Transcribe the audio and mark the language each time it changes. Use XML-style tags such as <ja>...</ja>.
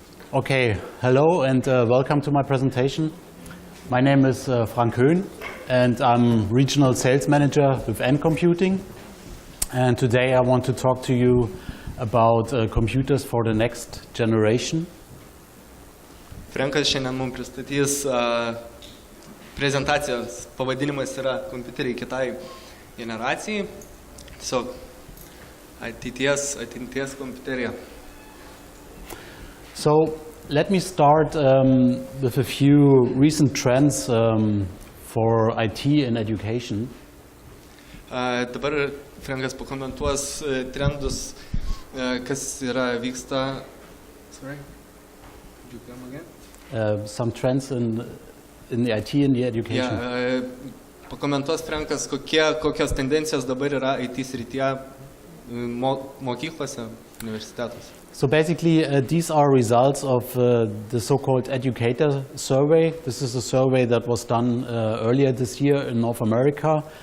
<en>Okay, hello and welcome to my presentation. My name is Frank Höhn and I'm Regional Sales Manager with NComputing. And today I want to talk to you about computers for the next generation.</en> <lt>Frankas šiandien mums pristatys prezentacijos pavadinimas yra kompiuteriai kitai generacijai. Tiesiog ateities kompiuterija.</lt> <en>So let me start with a few recent trends for IT in education.</en> <lt>Dabar Frankas pakomentuos trendus, kas yra vyksta.</lt> <en>Sorry. Could you come again? Some trends in the IT in the education.</en> <lt>Yeah, pakomentuos Frankas, kokios tendencijos dabar yra IT srityje mokyklose, universitetuose.</lt> <en>So basically, these are results of the so-called educator survey. This is a survey that was done earlier this year in North America.</en>